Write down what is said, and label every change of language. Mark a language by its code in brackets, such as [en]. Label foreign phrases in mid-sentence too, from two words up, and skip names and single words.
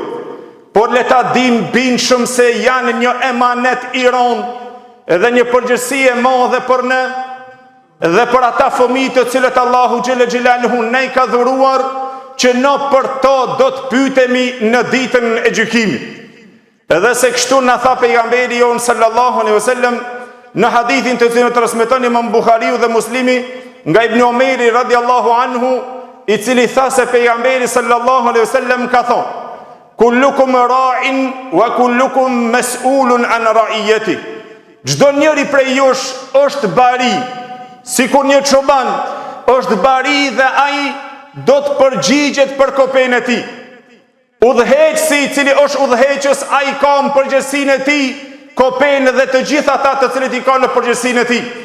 [sq] Por le ta dim bindshëm se janë një emanet I rënd edhe një përgjegjësi e madhe për ne dhe për ata fëmijë të cilët Allahu [ar] جل جلاله [sq] ne I ka dhuruar, që ne për to do të pyetemi në ditën e gjykimit. Edhe se kështu na tha pejgamberi jon [ar] صلى الله عليه وسلم [sq] në hadithin të cilin transmeton Imam Buhariu dhe Muslimi nga Ibn Omeri [ar] رضي الله عنه, [sq] I cili tha se pejgamberi [ar] صلى الله عليه وسلم [sq] ka thonë: [ar] كلكم راع وكلكم مسؤول عن رعيته. [sq] Çdo njeri prej jush është bari, sikur një çoban është bari dhe ai do të përgjigjet për kopen e tij. Udhëheqësi I cili është udhëheqës, ai ka në përgjegjësinë e tij kopen dhe të gjithë ata të cilët I kanë në përgjegjësinë e tij.